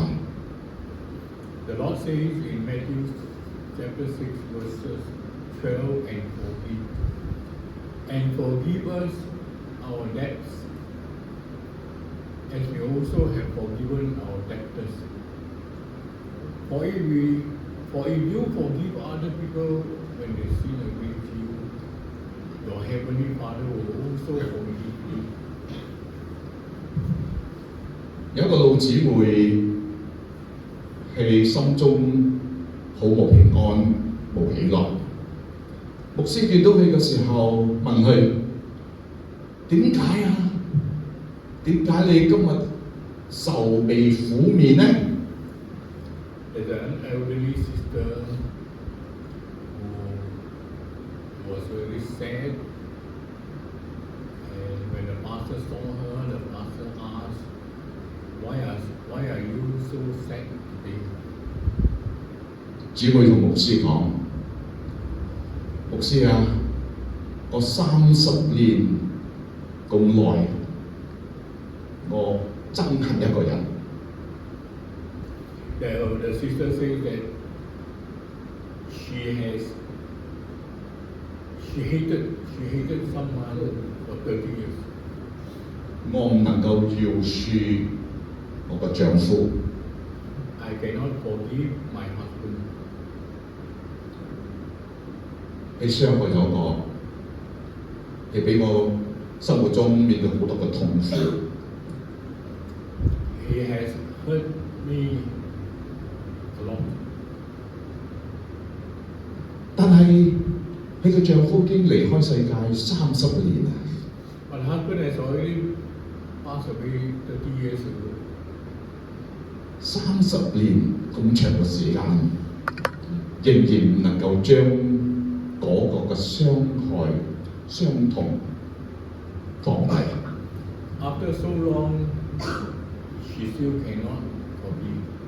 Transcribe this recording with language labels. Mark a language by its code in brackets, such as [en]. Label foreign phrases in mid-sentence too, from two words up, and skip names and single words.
[en] The Lord says in Matthew chapter 6 verses 12 and forgive us our debts as we also have forgiven our debtors. For if you forgive other people when they sin against you, your heavenly Father will also forgive you. [yue] 有一個老姊妹係心中好冇平安、冇喜樂。牧師見到佢嘅時候問佢：點解啊？點解你今日愁眉苦面呢？ [en] There's an elderly sister who was very sad, and when the pastor saw her, the pastor asked, "Why are you so sad today?" [yue] 姊妹同牧師講：牧師啊，我30年咁耐，我憎恨一個人。 [en] The sister says that she hated someone for 30 years. [yue] 我唔能夠饒恕我個丈夫。 [en] I cannot forgive my husband. [yue] 你傷害咗我，你俾我生活中面對好多嘅痛苦。 [en] He has hurt me a lot. [yue] 但係你嘅丈夫已經離開世界30年啦。 [en] My husband has already passed away 30 years ago. [yue] 30 年咁長嘅時間，仍然唔能夠將嗰個嘅傷害、傷痛放低。 [en] After so long, she still cannot forgive.